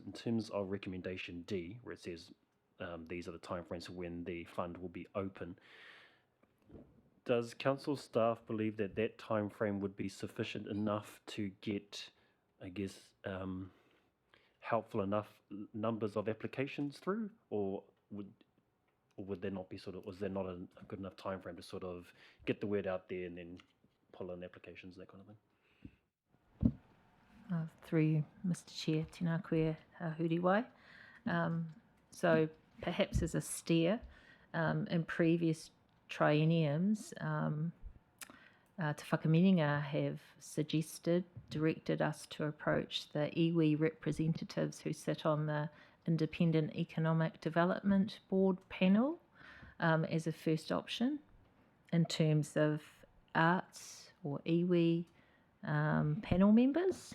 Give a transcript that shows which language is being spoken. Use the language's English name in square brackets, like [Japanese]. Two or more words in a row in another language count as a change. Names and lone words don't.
[English] In terms of recommendation D, where it says these are the timeframes for when the fund will be open, does council staff believe that that timeframe would be sufficient enough to get, I guess, helpful enough numbers of applications through, or would there not be was there not a good enough time frame to sort of get the word out there and then pull in applications, that kind of thing? Through Mr. Chair, [Māori] tēnā koe Huriwai. [English] So perhaps as a steer, in previous trienniums, Te Whakaminenga have directed us to approach the iwi representatives who sit on the Independent Economic Development Board panel as a first option in terms of arts or iwi panel members.